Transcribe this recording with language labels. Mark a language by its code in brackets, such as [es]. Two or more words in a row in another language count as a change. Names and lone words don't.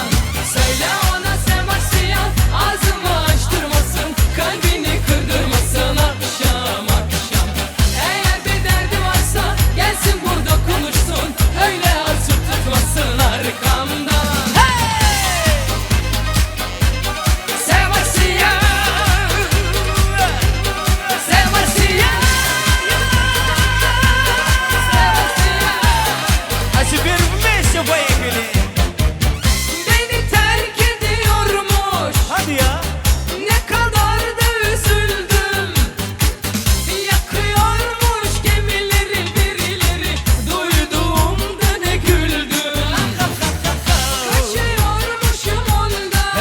[tr] Söyle ona Sebastian, ağzımı açtırmasın, kalbini kırdırmasın akşam akşam. Eğer bir derdi varsa gelsin burada konuşsun, öyle atıp tutmasın arkamdan. Sebastian, Sebastian, [ru] А теперь вместе поехали. [tr] beni terk ediyormuş. Hadi ya. Ne kadar da üzüldüm. Yakıyormuş gemileri birileri. Duyduğumda ne güldüm. Kaçıyormuşum ondan.